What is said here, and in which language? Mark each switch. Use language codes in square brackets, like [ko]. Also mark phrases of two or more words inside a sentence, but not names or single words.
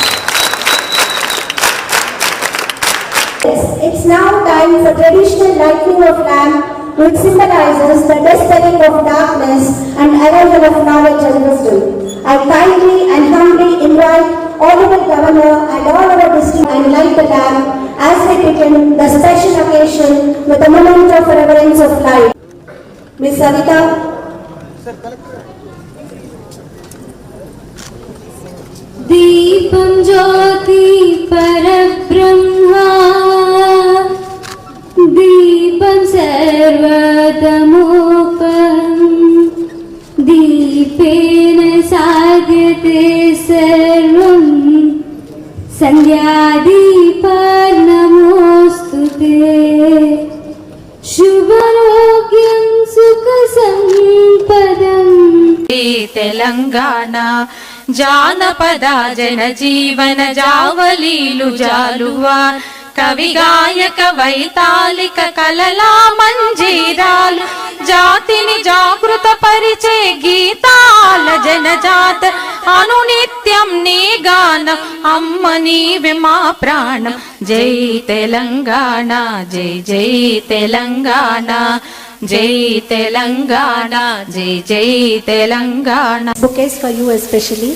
[en] It's now time for traditional lighting of lamp, which symbolizes the dispelling of darkness and arrival of knowledge and wisdom. I kindly and humbly invite Honorable Governor and all our district and light the lamp as we begin the special occasion with a moment of reverence of light. Ms. Savita. [sa] दीपं ज्योति परब्रह्मा दीपं सर्वतमोपहं दीपेन साध्यते सर्वं संध्यादीपात् नमोस्तुते शुभारोग्यं सुखसंपदं [te] तेलंगाना జానపద జనజీవన జావలీలు జాలువా కవి గాయక వైతాళిక కలలా మంజీరాలు జాతిని జాగృత పరిచే గీతాల జనజాత అనునిత్యం నీ గానం అమ్మ నీవే మా ప్రాణం జై తెలంగాణ జై జై తెలంగాణ జై తెలంగాణ జై జై తెలంగాణ. [en] Bouquets for you especially.